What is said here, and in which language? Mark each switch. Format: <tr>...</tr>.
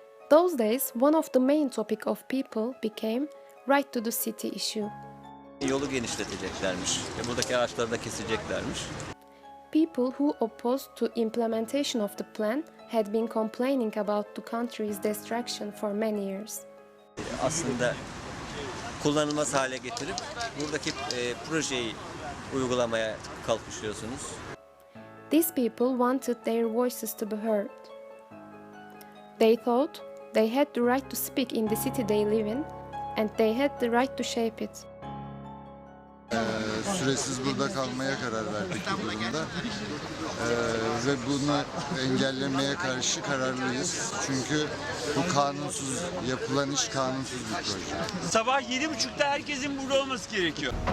<en>Those days, one of the main topic of people became right to the city issue.</en> <tr>Yolu genişleteceklermiş ve buradaki ağaçları da keseceklermiş.</tr> <en>People who opposed to implementation of the plan had been complaining about the country's destruction for many years.</en> <tr>Aslında kullanılmaz hale getirip buradaki projeyi uygulamaya kalkışıyorsunuz.</tr> <en>These people wanted their voices to be heard. They thought they had the right to speak in the city they live in, and they had the right to shape it.</en> <tr>Süresiz burada kalmaya karar verdik bu durumda. Ve bunu engellemeye karşı kararlıyız. Çünkü bu kanunsuz, yapılan iş kanunsuz bir proje. Sabah 7.30'da herkesin burada olması gerekiyor.</tr>